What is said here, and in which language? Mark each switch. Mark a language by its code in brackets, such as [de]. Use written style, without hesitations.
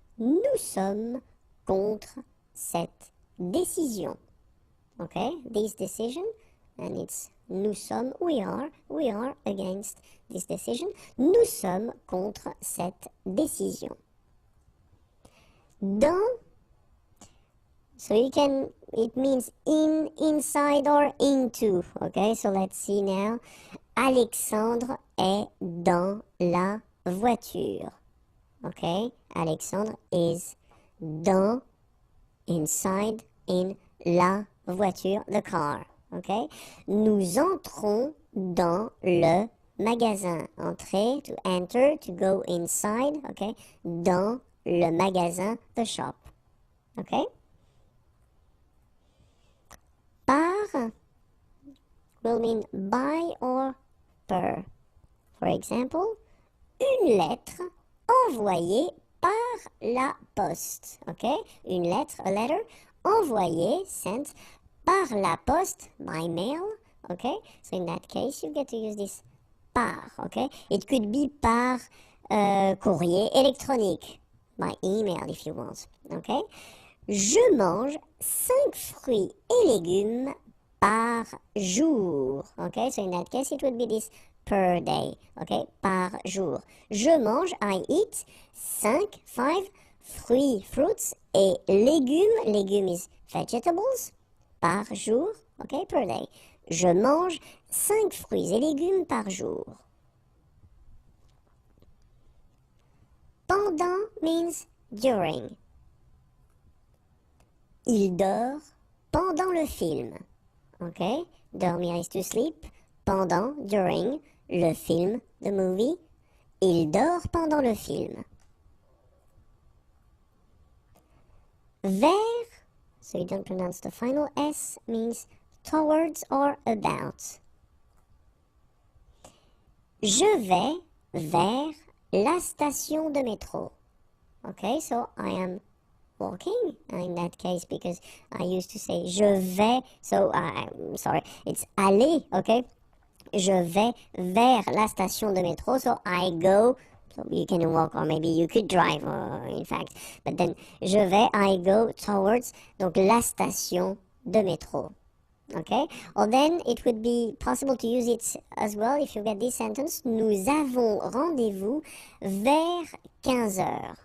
[fr] Nous sommes contre cette décision. [en] Okay, this decision, and it's [fr] nous sommes, [en] we are against this decision. [fr] Nous sommes contre cette décision. Dans, [en] so it means in, inside, or into. Okay, so let's see now. Alexandre [fr] est dans la voiture. [en] Okay, Alexandre is dans, inside, in [fr] la voiture, [en] the car. [fr] Okay, nous entrons dans le magasin. [en] Entrer, to enter, to go inside. Okay, [fr] dans le magasin, [en] the shop. Okay. Par will mean by or per. For example, [fr] une lettre envoyée par la poste. [en] Okay, [fr] une lettre, [en] a letter, [fr] envoyée, [en] sent, [fr] par la poste, [en] by mail. Okay, so in that case you get to use this par. Okay, it could be [fr] par courrier électronique, [en] by email if you want. Okay, [fr] je mange 5 fruits et légumes par jour. [en] Okay, so in that case, it would be this per day. [fr] Okay, par jour. Je mange, [en] I eat, [fr] 5 fruits, fruits, et légumes, légumes [en] is vegetables, [fr] par jour, [en] okay, per day. [fr] Je mange 5 fruits et légumes par jour. [en] Pendant means during. [fr] Il dort pendant le film. Okay, [en] dormir is to sleep. [fr] Pendant, [en] during, [fr] le film, [en] the movie. [fr] Il dort pendant le film. [en] Vers, so you don't pronounce the final S, means towards or about. [fr] Je vais vers la station de métro. [en] Okay, so I am walking in that case because I used to say [fr] je vais, [en] so I'm sorry, it's aller, okay? [fr] Je vais vers la station de métro, [en] so I go. So you can walk or maybe you could drive, in fact. But then, [fr] je vais, [en] I go towards, [fr] donc la station de métro. [en] Okay? Or then it would be possible to use it as well if you get this sentence. [fr] Nous avons rendez-vous vers 15 heures.